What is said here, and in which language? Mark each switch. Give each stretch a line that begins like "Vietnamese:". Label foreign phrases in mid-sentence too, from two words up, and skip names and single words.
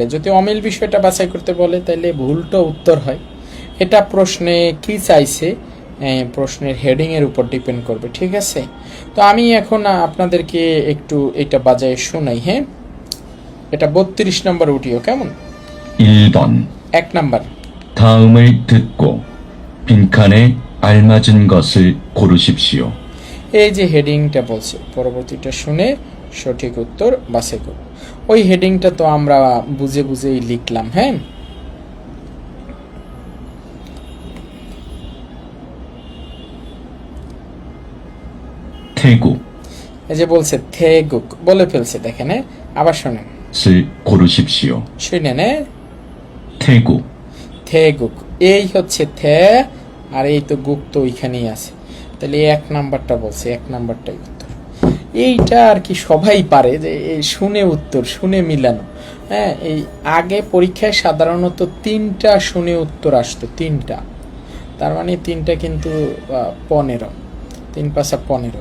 Bangla: যদি অমিল বিষয়টা বাছাই করতে বলে তাহলে ভুলটা উত্তর হয়। এটা প্রশ্নে কি চাইছে, প্রশ্নের হেডিং এর উপর ডিপেন্ড করবে। ঠিক আছে, তো আমি এখন আপনাদেরকে একটু এটা বাজায় শোনাই। হ্যাঁ, এটা 32 নম্বর অডিও। কেমন?
Korean: 1번
Bangla: 1 নাম্বার
Korean: 다음을 듣고 빈칸에 알맞은 것을 고르십시오.
Bangla: এই যে হেডিংটা বলছে পরবর্তীটা শুনে সঠিক উত্তর বাছাই করুন। ওই হেডিংটা তো আমরা বুঝে বুঝেই লিখলাম। হ্যাঁ,
Korean: 태국
Bangla: এই যে বলছে থেগুক বলে ফেলছে, দেখেন। আবার শোনেন,
Korean: 을 고르십시오.
Bangla: শুনেন।
Korean: 태국
Bangla: থেগুক, এই হচ্ছে থে, আর এই তো গুক তো ওইখানেই আছে, তাহলে এই এক নাম্বারটা বলছে, এক নাম্বারটাই উত্তর। এইটা আর কি সবাই পারে, যে এই শুনে উত্তর, শুনে মিলানো। হ্যাঁ, এই আগে পরীক্ষায় সাধারণত 3টা শুনে উত্তর আসতো, 3টা, তার মানে 3টা কিন্তু 15, 3 5 15।